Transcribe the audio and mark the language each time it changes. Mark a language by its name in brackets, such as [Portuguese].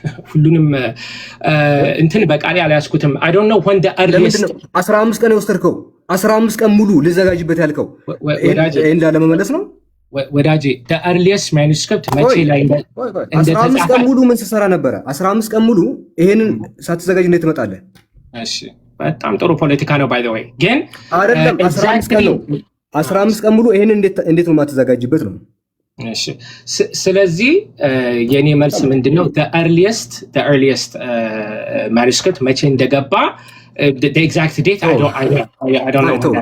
[Amharic] ሁሉንም እንትን በቃሌ አልያዝኩትም። [English] I don't know when the earliest [Amharic] 15 ቀን የወሰድከው 15 ቀን ሙሉ ልዘጋጅበት ያልከው እንዳለ መመለስ ነው ወዳጄ። [English] the earliest manuscript [Amharic] መቼ ላይ 15 ቀን ሙሉ ምን ስትሰራ ነበረ? 15 ቀን ሙሉ ይሄንን ሳትዘጋጅ እንዴት ትመጣለህ? እሺ በጣም ጥሩ ፖለቲካ ነው [English] by the way። [Amharic] ግን አይደለም 15 ቀን ሙሉ ይሄንን እንዴት ነው የማትዘጋጅበት ነው? እሺ ስለዚህ የኔ መልስ ምንድነው? [English] the earliest manuscript [Amharic] መቼ እንደገባ [English] the exact date I don't know.